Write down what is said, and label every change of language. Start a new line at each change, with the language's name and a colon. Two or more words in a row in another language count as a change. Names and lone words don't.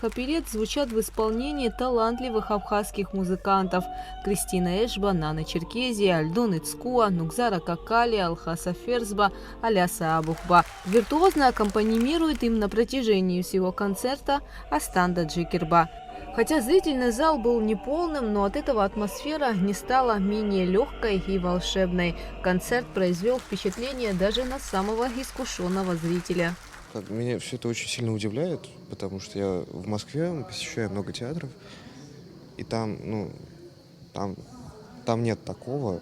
Russian: оперет звучат в исполнении талантливых абхазских музыкантов Кристина Эшба, Нана Черкезия, Альдон Ицкуа, Нукзара Какали, Алхаса Ферзба, Аляса Абухба. Виртуозно аккомпанимирует им на протяжении всего концерта Астанда Джикерба. Хотя зрительный зал был неполным, но от этого атмосфера не стала менее легкой и волшебной. Концерт произвел впечатление даже на самого искушенного зрителя. Меня все это очень сильно удивляет, потому что я в Москве посещаю много театров, и там нет такого.